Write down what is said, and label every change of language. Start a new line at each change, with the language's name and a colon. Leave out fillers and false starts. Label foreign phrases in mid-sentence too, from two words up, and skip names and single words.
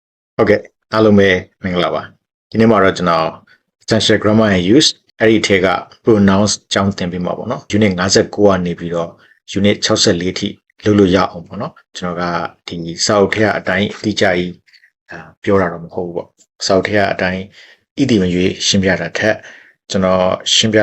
Burmese: ဟုတ်ကဲ့အားလုံးပဲမင်္ဂလာပါဒီနေ့မှာတော့ကျွန်တော် essential grammar and use အဲ့ဒီထဲက pronouns ကြောင်းသင်ပေးမှာပေါ့နော် unit 59ကနေပြီးတော့ unit 64အထိလုပ်လို့ရအောင်ပေါ့နော်ကျွန်တော်ကဒီစာအုပ်ထဲကအတိုင်းအတိအကျကြီးပြောတာတော့မဟုတ်ဘူးပေါ့စာအုပ်ထဲကအတိုင်းဣတိမရွေးရှင်းပြတာထက်ကျွန်တော်ရှင်းပြ